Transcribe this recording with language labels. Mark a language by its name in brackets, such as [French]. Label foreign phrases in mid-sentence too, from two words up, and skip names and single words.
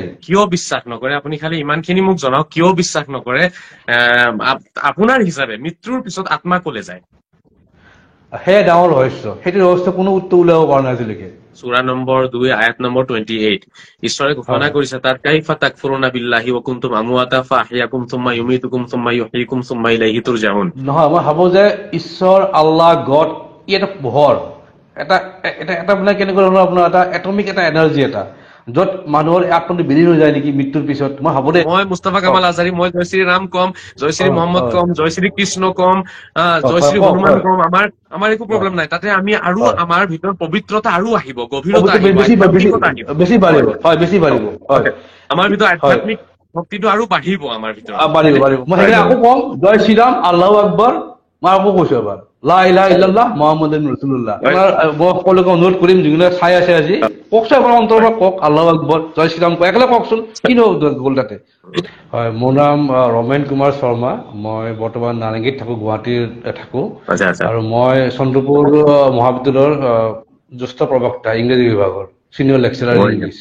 [Assamese] কিয় বিশ্বাস নকৰে আপুনি খালি ইমানখিনি মোক জনাওক, কিয় বিশ্বাস নকৰে? আপোনাৰ হিচাপে মৃত্যুৰ পিছত আত্মা কলে যায়? সেয়া ডাঙৰ ৰহস্য, সেইটো ৰহস্য কোনো উত্তৰ উলিয়াব পৰা নাই আজিলৈকে। সূরা নম্বৰ 2 আয়াত নম্বৰ 28 ঈশ্বৰে হয় ঘোষণা কৰিছে তাত [Arabic] كيف تكفرون بالله وكنتم أمواتا فأحياكم ثم يميتكم ثم يحييكم ثم إليه ترجعون. [Assamese] নহয়, মই ভাবো যে ঈশ্বৰ আল্লাহ গড ই এটা পোহৰ, এটা এটা এটা মানে কেনেকুৱা ধৰণৰ আপোনাৰ এটা এটমিক এটা এনাৰ্জি, এটা য'ত মানুহৰ আত্মাটো বিলীন হৈ যায় নেকি মৃত্যুৰ পিছত, মই ভাবো দেই। মই মুস্তাফা কওক। কামাল আজাৰী, মই জয় শ্ৰী ৰাম কম, জয় শ্ৰী হয় মোহাম্মদ হয় কম, জয় শ্ৰী কৃষ্ণ কম, জয় হয় শ্ৰী কওক। হনুমান হয় কম, আমাৰ একো হয় প্ৰব্লেম নাই। তাতে আমি আৰু হয় আমাৰ ভিতৰত পবিত্ৰতা আৰু আহিব, গভীৰতা আহিব, বেছি বেছি আধ্যাত্মিকতা আহিব। বেছি হয় বাঢ়িব, হয় বেছি বাঢ়িব। হয় হয় আমাৰ ভিতৰত হয় আধ্যাত্মিক শক্তিটো আৰু বাঢ়িব আমাৰ ভিতৰত, বাঢ়িব হয়নে? বাঢ়িব। মই হয় সেইকাৰণে আকৌ কম, জয় শ্ৰীৰাম, [Arabic] الله أكبر. [Assamese] মই আকৌ কৈছো এবাৰ, [Arabic] لا إله إلا الله محمد رسول الله. [Assamese] হয় আপোনাৰ মই সকলোকে অনুৰোধ কৰিম, যিবিলাক চাই আছে আজি, কওকচোন এবাৰ অন্তৰৰ পৰা কওক, [Arabic] الله أكبر, [Assamese] জয় শ্ৰীৰাম কওক, একেলগে কওকচোন, কিনো গ'ল তাতে। হয়, মোৰ নাম ৰমেন কুমাৰ শৰ্মা। মই বৰ্তমান নাৰেংগীত থাকো, গুৱাহাটীৰ থাকো। আচ্ছা আচ্ছা আৰু মই চন্দ্ৰপুৰ মহাবিদ্যালয়ৰ জ্যেষ্ঠ প্ৰবক্তা, ইংৰাজী বিভাগৰ [English] senior lecturer in English,